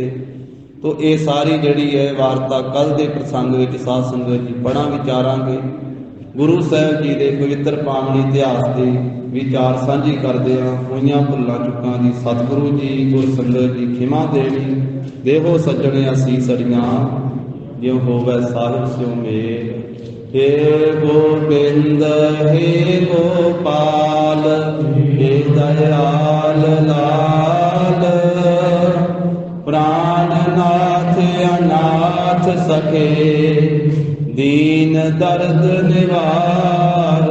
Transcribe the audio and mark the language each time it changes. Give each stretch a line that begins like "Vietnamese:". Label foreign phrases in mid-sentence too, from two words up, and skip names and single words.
Punjabi: ਤੋ ਇਹ ਸਾਰੀ ਜਿਹੜੀ ਹੈ ਵਾਰਤਾ ਕੱਲ ਦੇ ਪ੍ਰਸੰਗ ਵਿੱਚ ਸਾਧ ਸੰਗਤ ਜੀ ਪੜਾਂ ਵਿਚਾਰਾਂਗੇ। ਗੁਰੂ ਸਾਹਿਬ ਜੀ ਦੇ ਪਵਿੱਤਰ ਪਾਵਨ ਇਤਿਹਾਸ ਦੇ ਵਿਚਾਰ ਸਾਂਝੀ ਕਰਦੇ ਹਾਂ। ਹੋਈਆਂ ਭੁੱਲਾਂ ਚੁੱਕਾਂ ਦੀ ਸਤਿਗੁਰੂ ਜੀ ਗੁਰ ਸੰਗਤ ਜੀ ਖਿਮਾ ਦੇਣੀ। ਦੇਹੋ ਸੱਜਣੇ ਅਸੀਸ ਅੜੀਆਂ ਜਿਉ ਹੋਵੇ ਸਾਹਿਬ ਸਿਉ ਮੇਲ। ਹੇ ਗੋਬਿੰਦ ਹੇ ਗੋਪਾਲ ਹੇ ਦਇਆਲ ਲਾਲ ਪ੍ਰਾਣਨਾਥ ਅਨਾਥ ਸਖੇ ਦੀਨ ਦਰਦ ਨਿਵਾਰ।